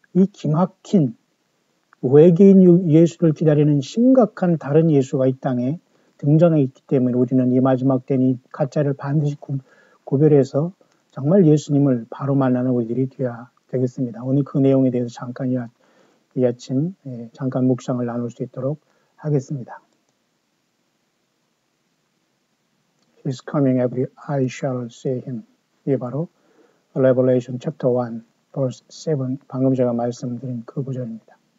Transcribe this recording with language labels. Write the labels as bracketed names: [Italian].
[Korean] 이 기막힌 외계인 예수를 기다리는 심각한 다른 예수가 이 땅에 등장해 있기 때문에 우리는 이 마지막 때는 이 가짜를 반드시 구별해서 정말 예수님을 바로 만나는 우리들이 되어야 되겠습니다. 오늘 그 내용에 대해서 잠깐 이 아침 잠깐 묵상을 나눌 수 있도록 하겠습니다. [English] He's coming, every eye shall see him. [Korean] 이게 바로 [English] Revelation chapter 1, verse 7, [Korean] 방금 제가 말씀드린 그 구절입니다.